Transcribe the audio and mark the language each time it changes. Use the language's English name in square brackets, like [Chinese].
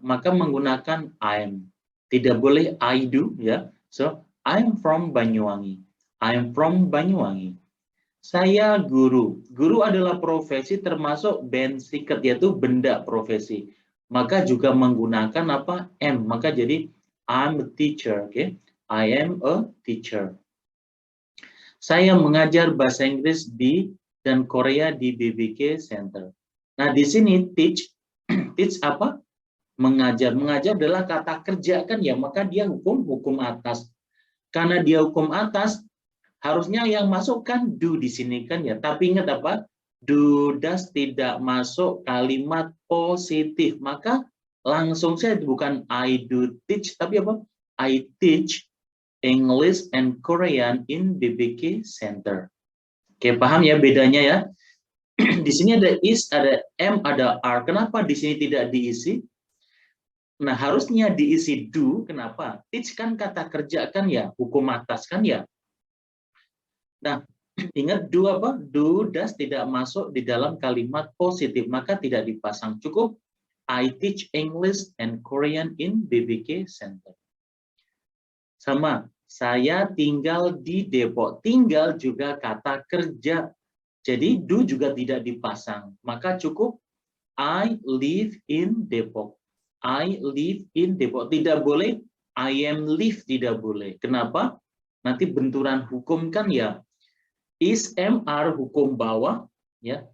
[Indonesian] Maka menggunakan I'm. Tidak boleh I do, ya. [English] So, I'm from Banyuwangi. I'm from Banyuwangi. [Indonesian] Saya guru. Guru adalah profesi termasuk bensiket, yaitu benda profesi. Maka juga menggunakan am. [English] Maka jadi I'm a teacher, okay? I am a teacher. [Indonesian] Saya mengajar bahasa Inggris dan Korea di BBK Center. Nah, di sini teach apa? Mengajar. Mengajar adalah kata kerja kan ya, maka dia hukum atas. Karena dia hukum atas, harusnya yang masuk kan do di sini kan ya. Tapi ingat apa? Do, does tidak masuk kalimat positif. Maka langsung saya bukan I do teach, tapi apa? [English] I teach English and Korean in BBK Center. [Indonesian] Oke, paham ya bedanya ya? Di sini ada is, ada am, ada are. Kenapa di sini tidak diisi? Nah, harusnya diisi do. Kenapa? Teach kan kata kerja kan ya, hukum atas kan ya. Nah, ingat do apa? Do, does tidak masuk di dalam kalimat positif, maka tidak dipasang. [English] Cukup I teach English and Korean in BBK Center. [Indonesian] Sama, saya tinggal di Depok. Tinggal juga kata kerja. Jadi do juga tidak dipasang. [English] Maka cukup I live in Depok. I live in Depok. [Indonesian] Tidak boleh I am live, tidak boleh. Kenapa? Nanti benturan hukum kan ya. Is, am, are hukum bawah, ya.